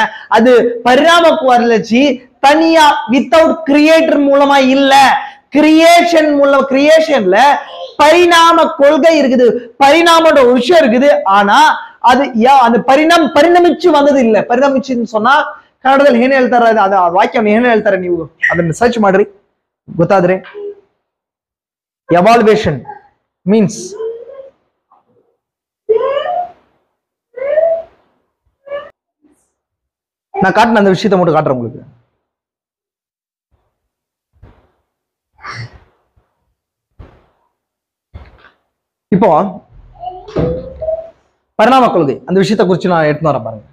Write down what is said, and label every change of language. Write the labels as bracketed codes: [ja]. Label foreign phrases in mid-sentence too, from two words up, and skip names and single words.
[ta] அது பரிணாம வளர்ச்சி தனியா வித்தவுட் கிரியேட்டர் மூலமா இல்ல, கிரியேஷன் மூலம். கிரியேஷன்ல பரிணாம கொள்கை இருக்குது, பரிணாமோட விஷயம் இருக்குது. ஆனா அது அந்த பரிணமிச்சு வந்தது இல்ல. பரிணமிச்சுன்னு சொன்னா [kn] ಕನ್ನಡದಲ್ಲಿ ಏನ್ ಹೇಳ್ತಾರೆ, ಅದ ವಾಕ್ಯವನ್ನು ಏನ್ ಹೇಳ್ತಾರೆ ನೀವು ಅದನ್ನ ಸರ್ಚ್ ಮಾಡ್ರಿ, ಗೊತ್ತಾದ್ರೆ. [ta] ಎವಾಲ್ವೇಷನ್ மீன்ஸ் நான் காட்டின அந்த விஷயத்தை மட்டும் காட்டுறேன் உங்களுக்கு. இப்போ பரிணாம கொள்கை அந்த விஷயத்தை குறித்து நான் எடுத்து வரேன் பாருங்க.